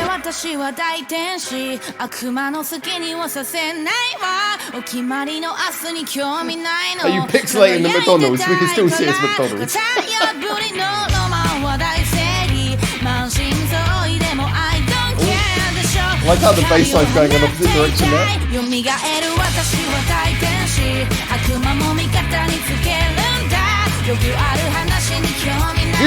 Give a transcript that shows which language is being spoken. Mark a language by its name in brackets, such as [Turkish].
[Japanese] 私は大天使悪魔の好きにはさせないわお決まりの明日に興味ないの [English] Are you pixelating the McDonald's? We can still see it's McDonald's. [Japanese] 破りのロマンは大正義満身創痍でも [English] I don't care [Japanese] でしょ [English] I like how the bass line's going in opposite direction there. [Japanese] 蘇る私は大天使悪魔も味方につけるんだよくある話に興味ない